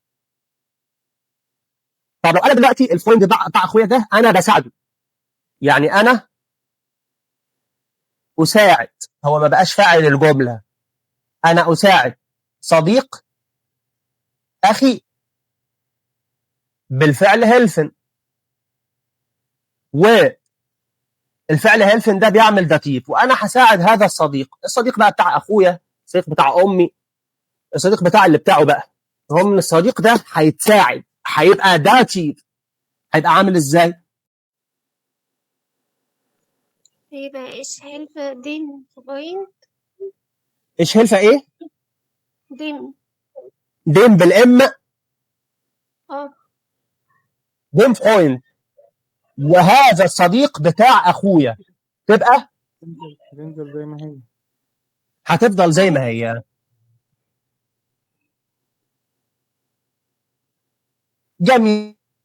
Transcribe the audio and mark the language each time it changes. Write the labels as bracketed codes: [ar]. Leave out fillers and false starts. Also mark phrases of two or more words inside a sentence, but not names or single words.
[ar] طب لو انا دلوقتي الفريند بتاع اخويا ده انا بساعده، يعني انا اساعد، هو ما بقاش فاعل الجمله، انا اساعد صديق اخي بالفعل هيلفن، والفعل هيلفن ده بيعمل داتيف، وانا هساعد هذا الصديق. الصديق بقى بتاع اخويا، الصديق بتاع امي، الصديق بتاع اللي بتاعه بقى، هو من الصديق ده هيتساعد، هيبقى داتيف، هيبقى عامل ازاي؟ [de] يبقى ich helfe den Freund. ich helfe ايه؟ [ar] Dem. ديم بالام، اه [de] dem Freund, [ar] وهذا الصديق بتاع اخويا، تبقى تنزل زي ما هي. هتفضل زي ما هي. جميل.